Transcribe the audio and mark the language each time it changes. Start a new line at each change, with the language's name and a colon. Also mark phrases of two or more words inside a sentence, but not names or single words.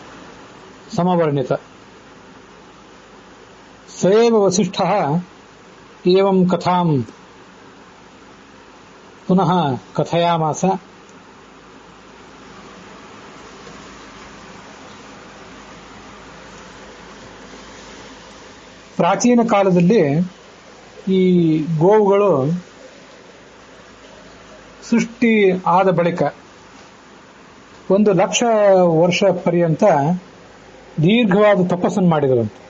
Sanskrit: ಸಮವರ್ಣಿತ. स एव वसिष्ठः ಏವಂ ಕಥಾಂ ಪುನಃ ಕಥಯಾಮಾಸ.
Kannada: ಪ್ರಾಚೀನ ಕಾಲದಲ್ಲಿ ಈ ಗೋವುಗಳು ಸೃಷ್ಟಿ ಆದ ಬಳಿಕ 1,00,000 ವರ್ಷ ಪರ್ಯಂತ ದೀರ್ಘವಾದ ತಪಸ್ಸನ್ನು ಮಾಡಿದರು.